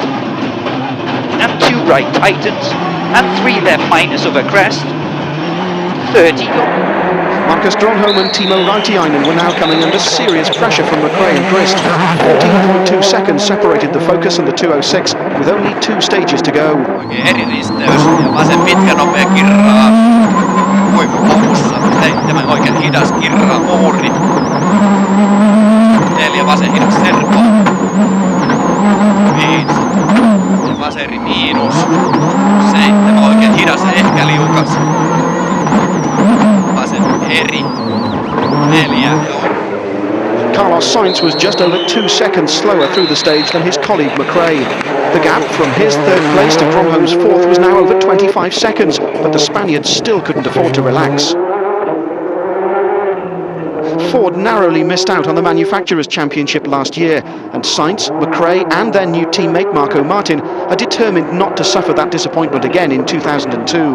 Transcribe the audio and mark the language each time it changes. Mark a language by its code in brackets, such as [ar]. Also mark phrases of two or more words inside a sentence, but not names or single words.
[en] And 2 right tightens and 3 left minus over crest. 30 go. Marcus Gronholm and Timo Raitiainen were now coming under serious pressure from McRae and Grist. 14.2 seconds separated the Focus and the 206, with only 2 stages to go. [fi] Oikein eri risteys ja vasen pitkä nopea kirraa. Huipun lopussa 7 oikein hidas kirraa muuri. 4 vasen hidas servo. 5 ja vaseri miinus. 7 oikein hidas ehkä liukas. Vasen eri. 4 [en] Carlos Sainz was just over 2 seconds slower through the stage than his colleague McRae. The gap from his 3rd place to Gronholm's 4th was now over 25 seconds, but the Spaniards still couldn't afford to relax. Ford narrowly missed out on the Manufacturers' Championship last year, and Sainz, McRae and their new teammate Marco Martin are determined not to suffer that disappointment again in 2002.